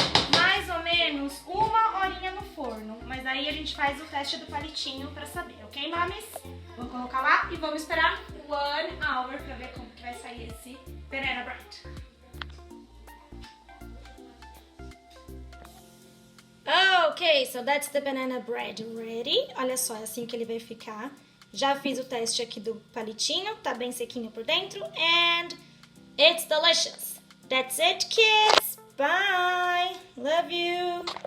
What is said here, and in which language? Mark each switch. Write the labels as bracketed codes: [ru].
[pt] Mais ou menos 1 horinha no forno, mas aí a gente faz o teste do palitinho pra saber, ok, mames? Vou colocar lá e vamos esperar [en] 1 hour [pt] pra ver como que vai sair esse banana bread. [en] Ok, so that's the banana bread ready. [pt] Olha só, é assim que ele vai ficar. Já fiz o teste aqui do palitinho, tá bem sequinho por dentro. [en] And it's delicious. That's it, kids. Bye. Love you.